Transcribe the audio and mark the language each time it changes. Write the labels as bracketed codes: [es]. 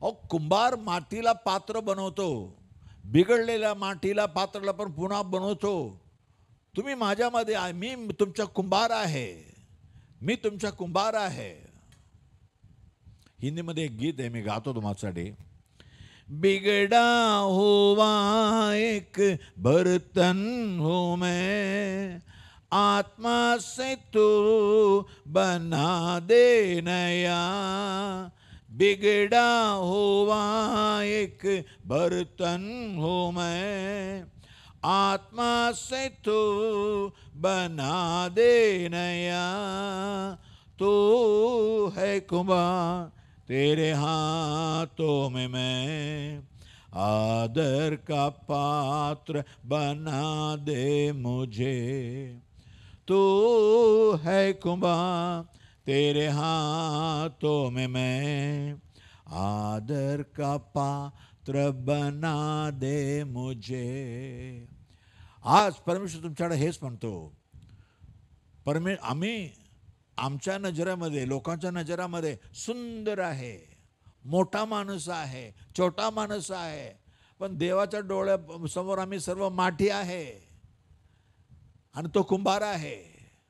[mr] कुंभार मातीला पात्र बनवतो, बिघडलेल्या मातीला पात्राला पण पुन्हा बनवतो. तुम्ही माझ्यामध्ये आहे, मी तुमचा कुंभार आहे, मी तुमचा कुंभार आहे. हिंदीमध्ये एक गीत आहे, मी गातो तुम्हासाठी. [hi] बिगड़ा हुआ एक बर्तन हूँ मैं, आत्मा से तू बना दे नया. बिगड़ा हुआ एक बर्तन हूँ मैं, आत्मा से तू बना दे नया. तू है कुंभार, तेरे हाथों में मैं आदर का पात्र बना दे मुझे. तू है कुंभार, तेरे हाथों में मैं आदर का पात्र बना दे मुझे. [mr] आज परमेश्वर तुमच्याकडे हेच म्हणतो. आम्ही आमच्या नजरेमध्ये, लोकांच्या नजरामध्ये सुंदर आहे, मोठा माणूस आहे, छोटा माणूस आहे, पण देवाच्या डोळ्या समोर आम्ही सर्व माठी आहे आणि तो कुंभार आहे.